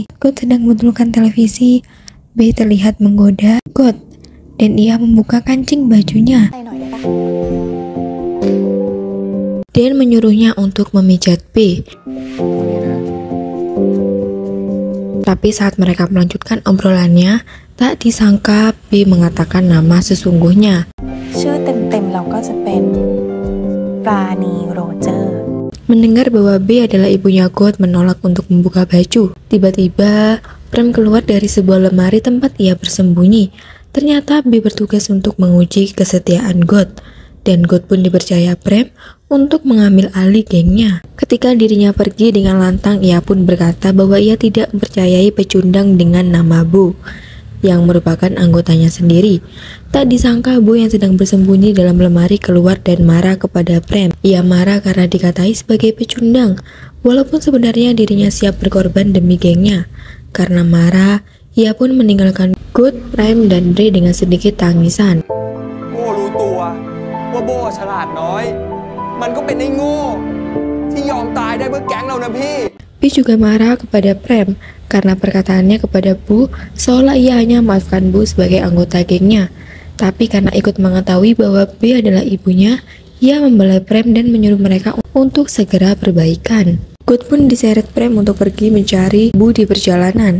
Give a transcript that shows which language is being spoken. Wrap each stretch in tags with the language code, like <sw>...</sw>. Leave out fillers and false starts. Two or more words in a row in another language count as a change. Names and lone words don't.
<id>God sedang membetulkan televisi, B terlihat menggoda God, dan ia membuka kancing bajunya dan menyuruhnya untuk memijat B. Tapi saat mereka melanjutkan obrolannya, tak disangka B mengatakan nama sesungguhnya.</id> <th>ชื่อเต็มๆเราก็จะเป็นปราณีโรเจอร์</th> <id>Mendengar bahwa B adalah ibunya God menolak untuk membuka baju. Tiba-tiba, Prem keluar dari sebuah lemari tempat ia bersembunyi. Ternyata B bertugas untuk menguji kesetiaan God. Dan God pun dipercaya Prem untuk mengambil alih gengnya. Ketika dirinya pergi dengan lantang, ia pun berkata bahwa ia tidak mempercayai pecundang dengan nama Bu, yang merupakan anggotanya sendiri. Tak disangka Bu yang sedang bersembunyi dalam lemari keluar dan marah kepada Prem. Ia marah karena dikatai sebagai pecundang, walaupun sebenarnya dirinya siap berkorban demi gengnya. Karena marah, ia pun meninggalkan God, Prem, dan Dre dengan sedikit tangisan.</id> <th>โบ้รู้ตัวว่าโบ้ฉลาดน้อย มันก็เป็นไอ้โง่ที่ยอมตายได้เพื่อแก๊งเรานะพี่</th> <id>B juga marah kepada Prem karena perkataannya kepada Bu seolah ia hanya memaafkan Bu sebagai anggota gengnya. Tapi karena ikut mengetahui bahwa B adalah ibunya, ia membelai Prem dan menyuruh mereka untuk segera perbaikan. God pun diseret Prem untuk pergi mencari Bu di perjalanan.</id>